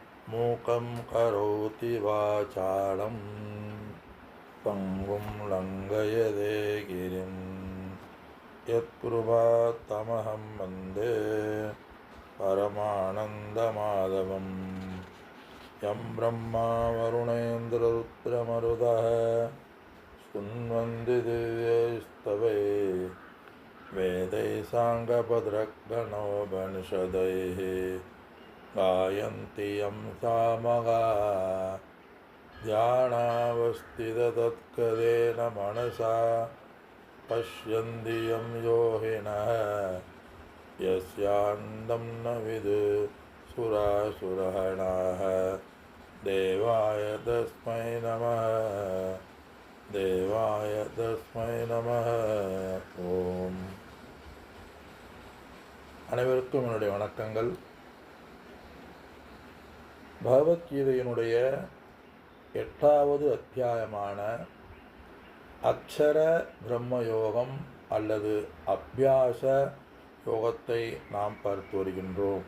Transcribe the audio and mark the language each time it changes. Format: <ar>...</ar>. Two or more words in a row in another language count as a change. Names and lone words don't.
<sa>मूकं करोति वाचालं पङ्गुं लङ्घयते गिरिम् यत्कृपातमहं वन्दे परमानन्दमाधवं यम् பிரம்மா வருணேந்திரருத்ரமருதः स्तुन्वन्ति दिव्यैस्तवैः वेदैः साङ्गपदृग्गणोपनिषदैः गायन्ति यं सामगाः ध्यानावस्थिततत्कदेन मनसा पश्यन्ति यं योगिनः यस्यान्तं न विदुः देवाय तस्मै नमः देवाय तस्मै नमः.</sa> <ta>ஓம். அனைவருக்கும் என்னுடைய வணக்கங்கள். பகவத்கீதையினுடைய 8வது அத்தியாயமான அக்ஷர பிரம்மயோகம் அல்லது அபியாச யோகத்தை நாம் பார்த்து வருகின்றோம்.</ta>